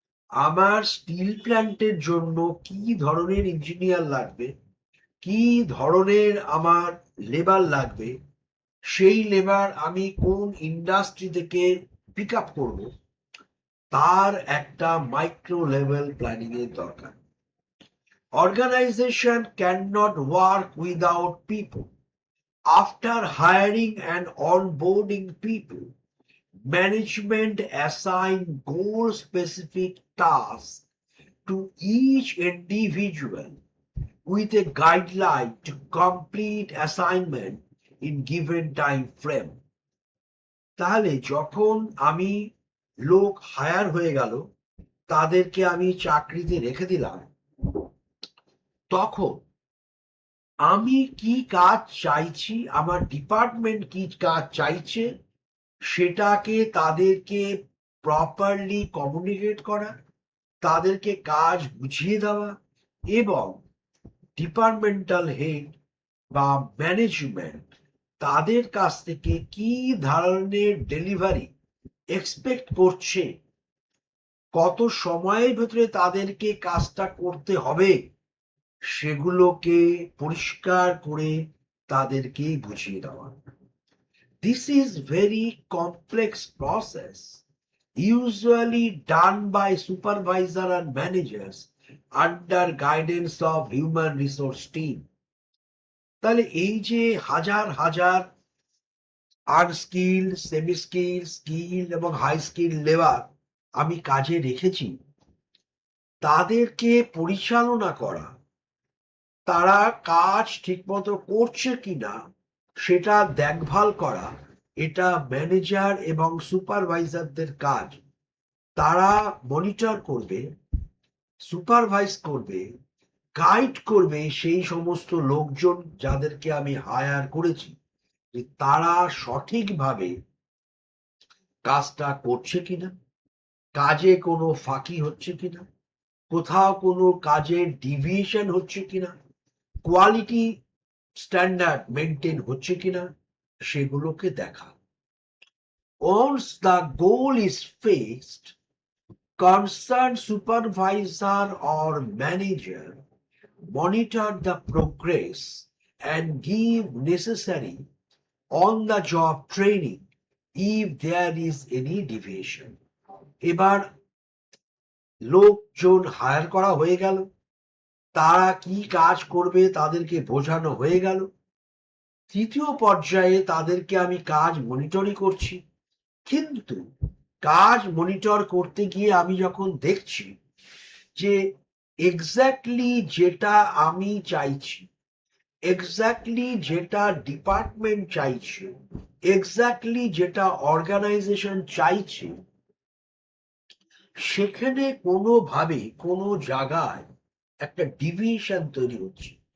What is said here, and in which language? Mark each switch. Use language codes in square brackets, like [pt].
[bn] আমার স্টিল প্ল্যান্টের জন্য কি ধরনের ইঞ্জিনিয়ার লাগবে, কি ধরনের আমার লেবার লাগবে, সেই লেবার আমি কোন ইন্ডাস্ট্রি থেকে পিক আপ করবো, তার একটা মাইক্রো লেভেল প্ল্যানিং এর দরকার। [en] Organization cannot work without people. After hiring and onboarding people, management assign goal specific tasks to each individual with a guideline to complete assignment in given time frame. [bn] তাহলে যখন আমি লোক higher হয়ে গেল, তাদেরকে আমি চাকরিতে রেখে দিলাম, তখন আমি কি কাজ চাইছি, আমার ডিপার্টমেন্ট কি কাজ চাইছে, সেটাকে তাদেরকে প্রপারলি কমিউনিকেট করা, তাদেরকে কাজ বুঝিয়ে দেওয়া, এবং ডিপার্টমেন্টাল হেড বা ম্যানেজমেন্ট তাদের কাছ থেকে কি ধরনের ডেলিভারি এক্সপেক্ট করছে, কত সময়ের ভেতরে তাদেরকে কাজটা করতে হবে, সেগুলোকে পরিষ্কার করে তাদেরকে বুঝিয়ে দেওয়া। [en] This is very complex process, usually done by supervisor and managers under guidance of human resource team. [bn] তাহলে এই যে হাজার হাজার আনস্কিল, সেমি স্কিল, স্কিল এবং হাই স্কিল লেবার আমি কাজে রেখেছি, তাদেরকে পরিচালনা করা, তারা কাজ ঠিকমতো করছে কিনা সেটা দেখভাল করা, এটা ম্যানেজার এবং সুপারভাইজারদের কাজ। তারা মনিটর করবে, সুপারভাইজ করবে, গাইড করবে সেই সমস্ত লোকজন যাদেরকে আমি হায়ার করেছি, যে তারা সঠিকভাবে কাজটা করছে কিনা, কাজে কোনো ফাঁকি হচ্ছে কিনা, কোথাও কোনো কাজের ডিভিয়েশন হচ্ছে কিনা, কোয়ালিটি স্ট্যান্ডার্ড মেনটেন হচ্ছে কিনা, সেগুলোকে দেখা। [en] Once the goal is fixed, concerned supervisor or manager monitor the progress and give necessary on-the-job training if there is any deviation. [bn] এবার লোকজন হায়ার করা হয়ে গেল, তারা কি কাজ করবে তাদেরকে বোঝানো হয়ে গেল। তৃতীয় পর্যায়ে তাদেরকে আমি কাজ মনিটরিং করছি, কিন্তু কাজ মনিটর করতে গিয়ে আমি যখন দেখছি যে এক্স্যাক্টলি যেটা আমি চাইছি, এক্স্যাক্টলি যেটা ডিপার্টমেন্ট চাইছে, এক্স্যাক্টলি যেটা অর্গানাইজেশন চাইছে, সেখানে কোনোভাবে কোনো জায়গায় একটা ডিভিয়েশন তৈরি হচ্ছে।